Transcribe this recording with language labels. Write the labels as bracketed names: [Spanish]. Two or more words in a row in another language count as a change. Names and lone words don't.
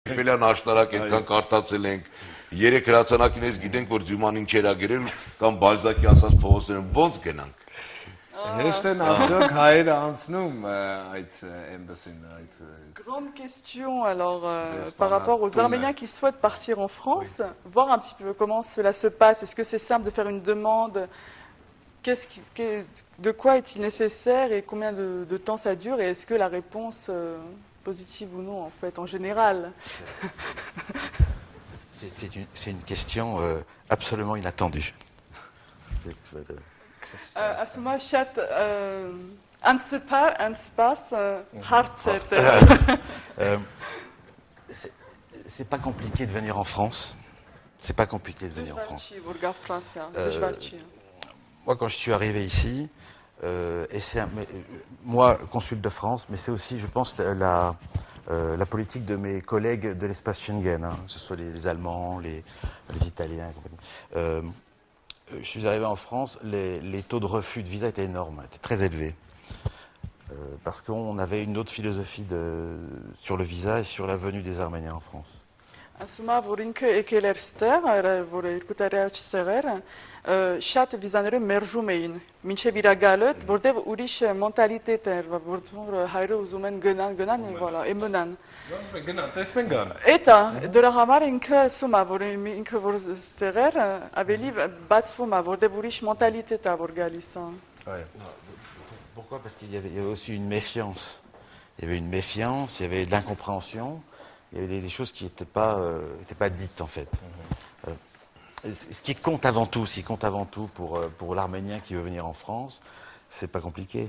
[Armenian] Ֆելյան աշտարակ այնքան կարդացել ենք, երեք հրացանակիներից գիտենք, որ Ձյումանին չերա գրել կամ Բալզակի ասած փողոցներում ոնց գնանք։ Հեշտ են արդյոք հայերը անցնում այդ էմբասին, այդ [French] Grande question alors par rapport aux Arméniens qui souhaitent partir en France, voir un petit peu comment cela se passe. Est-ce que c'est simple de faire une demande? De quoi est-il nécessaire et combien de temps ça dure? Et est-ce que la réponse positive ou non en fait en général? C'est une question absolument inattendue. [Armenian] Ասում շատ անսպաս հարց է։ [French] C'est pas compliqué de venir en France. C'est pas compliqué de venir en France. Moi, quand je suis arrivé ici, et moi, consul de France, mais c'est aussi, je pense, la politique de mes collègues de l'espace Schengen, hein, que ce soit les Allemands, les Italiens, je suis arrivé en France, les taux de refus de visa étaient énormes, étaient très élevés. Parce qu'on avait une autre philosophie sur le visa et sur la venue des Arméniens en France. [Armenian] Ասում է, որ ինքը եկել էր ստեղ, որ երկու տարի առաջ ստեղեր, շատ վիզաները մերժում էին, մինչև իր գալը, որտեղ ուրիշ մենտալիտետ էր, որ հայրը ուզում են գնան, [French] voilà, et մնան։ [Armenian] Գնան, տեսնեն գան։ Էտա, դրա համար ինքը ասում է, որ ինքը որ ստեղ էր, ավելի բացվում է, որտեղ ուրիշ մենտալիտետ է, որ գալիս է։ [French] Pourquoi? Parce qu'il y avait aussi une méfiance. Il y avait une méfiance, il y avait de l'incompréhension. Il y avait des choses qui n'étaient pas dites en fait. Ce qui compte avant tout, pour l'Arménien qui veut venir en France, c'est pas compliqué.